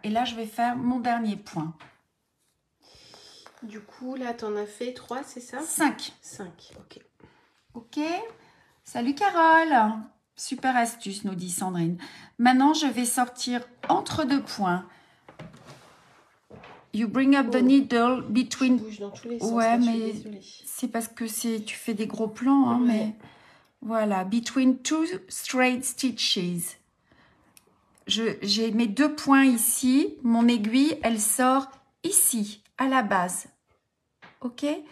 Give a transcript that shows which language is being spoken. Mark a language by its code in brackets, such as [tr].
[fr] Et là, je vais faire mon dernier point. Du coup, là, t'en as fait 3, c'est ça? 5. 5, ok. Ok. Salut Carole. Super astuce, nous dit Sandrine. Maintenant, je vais sortir entre 2 points. [en] You bring up the needle between... [fr] Je bouge dans tous les sens, ouais, mais c'est parce que tu fais des gros plans, hein, mais... Voilà, [en] between 2 straight stitches. [fr] J'ai mes 2 points ici. Mon aiguille, elle sort ici, à la base. Ok?